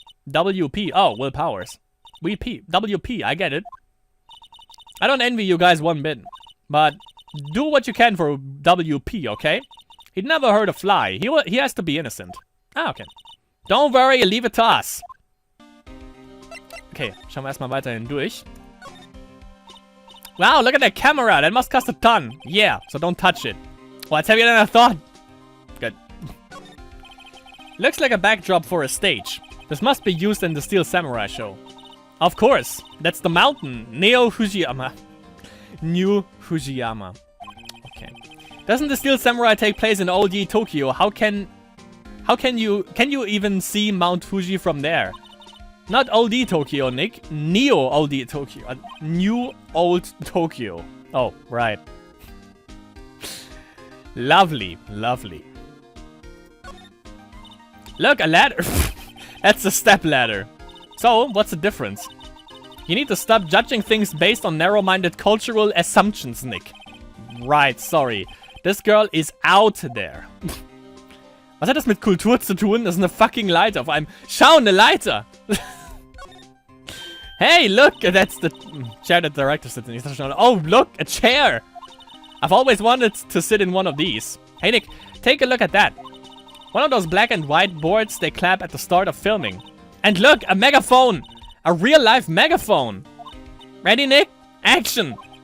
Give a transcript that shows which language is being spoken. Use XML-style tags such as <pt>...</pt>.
<en>WP, oh, Will Powers. WP, I get it. I don't envy you guys one bit, but do what you can for WP, okay? He'd never hurt a fly. He has to be innocent. Ah, okay. Don't worry, leave it to us.</en> <de>Okay, schauen wir erstmal weiterhin durch.</de> <en>Wow, look at that camera. That must cost a ton. Yeah, so don't touch it. Well, it's heavier than I thought. Good. Looks like a backdrop for a stage. This must be used in the Steel Samurai show. Of course, that's the mountain, Neo Fujiyama. New Fujiyama. Okay. Doesn't the Steel Samurai take place in old Tokyo? How can you even see Mount Fuji from there? Not old Tokyo, Nick. Neo old Tokyo. New old Tokyo. Oh, right. Lovely, lovely. Look, a ladder. That's a step ladder. So, what's the difference? You need to stop judging things based on narrow-minded cultural assumptions, Nick. Right, sorry. This girl is out there.</en> <de>Was hat das mit Kultur zu tun? Das ist eine fucking Leiter. Auf einem... Schau, eine Leiter!</de> <en>Hey, look! That's the chair that the director sits in. Oh, look! A chair! I've always wanted to sit in one of these. Hey, Nick, take a look at that. One of those black and white boards they clap at the start of filming. And look! A megaphone! A real-life megaphone! Ready, Nick? Action!</en>